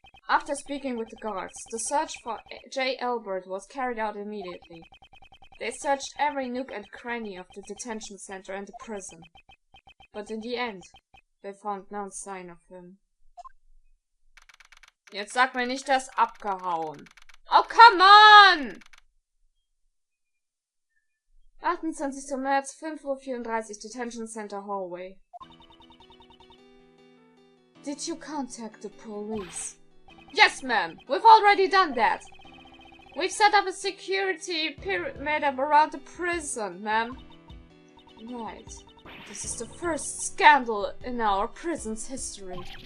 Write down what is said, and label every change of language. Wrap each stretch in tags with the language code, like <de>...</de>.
<en>After speaking with the guards, the search for J. Albert was carried out immediately. They searched every nook and cranny of the detention center and the prison. But in the end, they found no sign of him.</en> <de>Jetzt sag mir nicht, das abgehauen.</de> <en>Oh, come on!</en> <de>28. März, 5:34 Uhr, Detention Center Hallway.</de> <en>Did you contact the police? Yes, ma'am. We've already done that. We've set up a security perimeter around the prison, ma'am. Right. This is the first scandal in our prison's history.</en>